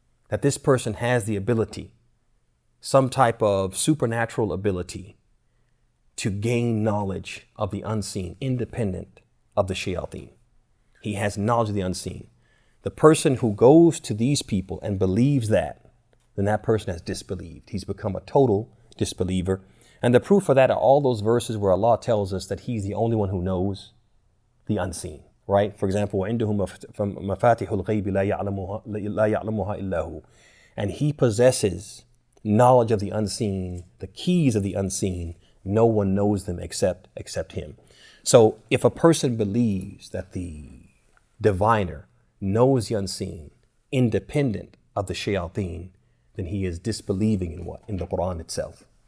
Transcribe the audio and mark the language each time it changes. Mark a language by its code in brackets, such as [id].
[en] That this person has the ability, some type of supernatural ability, to gain knowledge of the unseen, independent of the shayateen. He has knowledge of the unseen. The person who goes to these people and believes that, then that person has disbelieved. He's become a total disbeliever. And the proof for that are all those verses where Allah tells us that He's the only one who knows the unseen. Right? For example, [ar] وَعِنْدَهُ مَفَاتِحُ الْغَيْبِ لَا يَعْلَمُهَا إِلَّا هُ. [en] And He possesses knowledge of the unseen, the keys of the unseen. No one knows them except Him. So if a person believes that the diviner knows the unseen, independent of the shayateen, then he is disbelieving in what? In the Quran itself.